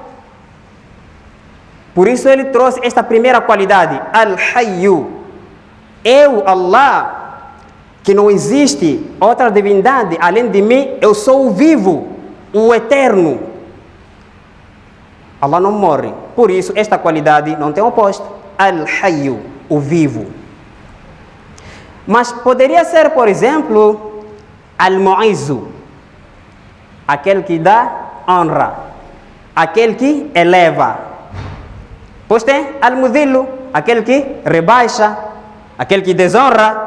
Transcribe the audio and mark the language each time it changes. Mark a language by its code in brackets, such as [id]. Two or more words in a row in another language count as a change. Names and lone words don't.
[pt] Por isso ele trouxe esta primeira qualidade, Al-Hayyu. Eu, Allah, que não existe outra divindade além de mim, eu sou o vivo, o eterno. Allah não morre. Por isso esta qualidade não tem oposto. Al-Hayyu, o vivo. Mas poderia ser, por exemplo, Al-Mu'izzu, aquele que dá honra, aquele que eleva. Pois tem Al-Mudhillu, aquele que rebaixa, aquele que desonra.